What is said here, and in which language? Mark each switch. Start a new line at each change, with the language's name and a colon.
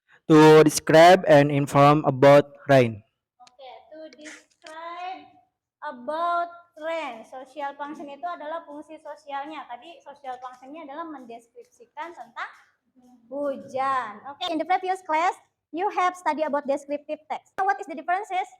English: To describe and inform about rain. Okay, to describe about rain.
Indonesian: Social function itu adalah fungsi sosialnya. Tadi social functionnya adalah mendeskripsikan tentang hujan.
English: Okay, in the previous class, you have study about descriptive text. What is the differences?